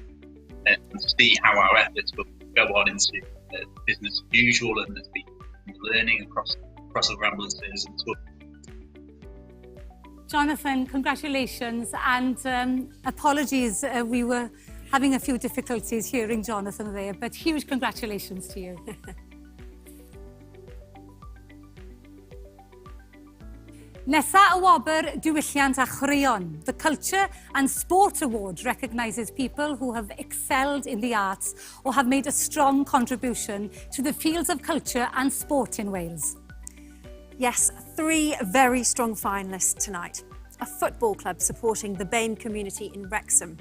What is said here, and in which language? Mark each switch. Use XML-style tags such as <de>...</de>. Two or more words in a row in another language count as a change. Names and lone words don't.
<en>And to see how our efforts will go on into business as usual, and there's been learning across other ambulances and so. Jonathan, congratulations, and apologies, we were having a few difficulties hearing Jonathan there, but huge congratulations to you.</en> <cy>Nesa y wobr diwylliant a chwaraeon.</cy> <en>The Culture and Sport Award recognises people who have excelled in the arts or have made a strong contribution to the fields of culture and sport in Wales. Yes, 3 very strong finalists tonight. A football club supporting the BAME community in Wrexham.</en>